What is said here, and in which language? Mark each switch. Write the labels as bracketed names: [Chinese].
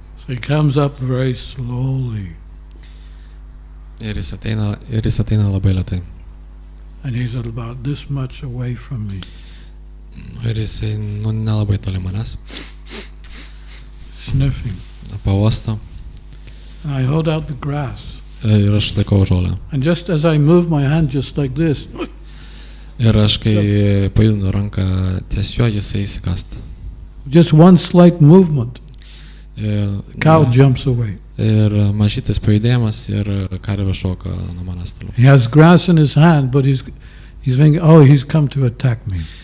[English] So he comes up very slowly. [Lithuanian] Ir jis ateina labai lėtai. [English] And he's about this much away from me. [Lithuanian] Ir jisai nelabai toli manęs. [English] Sniffing. [Lithuanian] Pauosto. [English] And I hold out the grass. [Lithuanian] Ir aš laikau žolę. [English] And just as I move my hand just like this, [Lithuanian] ir aš kai pajudinu ranką ties juo, jisai įsikasta. [English] Just one slight movement, cow jumps away. [Lithuanian] Ir mažytis pajudėjimas ir karvė šoka nuo manęs toliau. [English] He has grass in his hand, but he's thinking, oh, he's come to attack me.